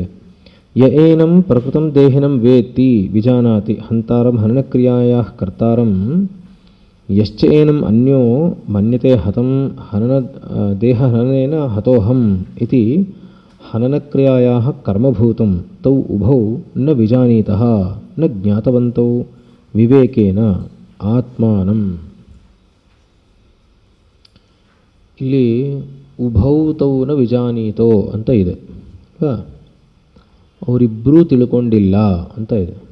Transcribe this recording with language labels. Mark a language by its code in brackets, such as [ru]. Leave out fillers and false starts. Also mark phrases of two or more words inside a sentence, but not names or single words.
[sa] ಯ ಏನಂ ಪ್ರಕೃತಂ ದೇಹಿನಂ ವೇತ್ತಿ ವಿಜಾನಾತಿ ಹಂತಾರಂ ಹನನಕ್ರಿಯಾಯಾಃ ಕರ್ತಾರಂ ಯಶ್ಚ ಏನಂ ಅನ್ಯೋ ಮನ್ಯತೆ ಹತಂ ಹನನ ದೇಹಹನನೇನ ಹತೋಹಂ ಇತಿ ಹನನಕ್ರಿಯಾಯಾಃ ಕರ್ಮಭೂತಂ ತೌ ಉಭೌ ನ ವಿಜಾನೀತಃ ನ ಜ್ಞಾತವಂತೌ ವಿವೇಕೇನ ಆತ್ಮಾನಂ. [kn] ಇಲ್ಲಿ [sa] ಉಭೌತೌ ನ ವಿಜಾನೀತೋ [kn] ಅಂತ ಇದೆ. ಅವರಿಬ್ಬರೂ ತಿಳ್ಕೊಂಡಿಲ್ಲ ಅಂತ ಇದೆ.